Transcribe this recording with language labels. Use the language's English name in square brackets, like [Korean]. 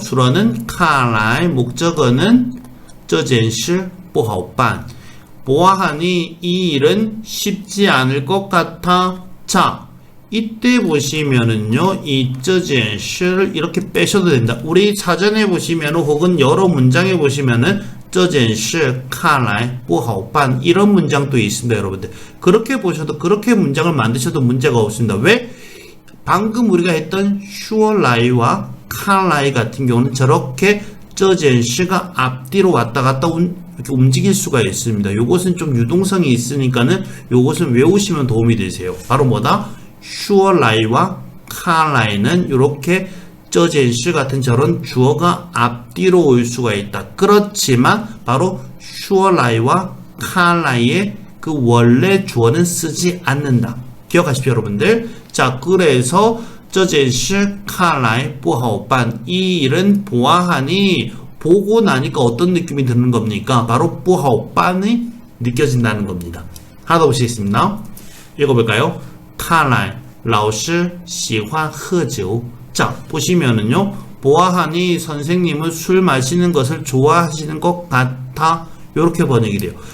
[Korean] 주어는 看来, 목적어는 [Chinese] 这件事不好办. [Korean] 보아하니 이 일은 쉽지 않을 것 같아. 자, 이때 보시면은요, 이 这件事 이렇게 빼셔도 된다. 우리 사전에 보시면은 혹은 여러 문장에 보시면은 [Chinese] 这件事看来不好办 [Korean] 이런 문장도 있습니다, 여러분들. 그렇게 보셔도, 그렇게 문장을 만드셔도 문제가 없습니다. 왜? 방금 우리가 했던 说来와 看来 같은 경우는 저렇게 这件事가 앞뒤로 왔다 갔다 이렇게 움직일 수가 있습니다. 요것은 좀 유동성이 있으니까는 요것은 외우시면 도움이 되세요. 바로 뭐다? 说来와 看来는 이렇게 这件事 같은 저런 주어가 앞뒤로 올 수가 있다. 그렇지만 바로 说来와 看来의 그 원래 주어는 쓰지 않는다. 기억하십시오, 여러분들. 자, 그래서 [Chinese] 这件事看来不好办. [Korean] 이 일은 보아하니 보고 나니까 어떤 느낌이 드는 겁니까? 바로 不好办이 느껴진다는 겁니다. 하나 더 보시겠습니다. 읽어볼까요? [Chinese] 看来老师喜欢喝酒. [Korean] 자, 보시면은요. 보아하니 선생님은 술 마시는 것을 좋아하시는 것 같아. 이렇게 번역이 돼요.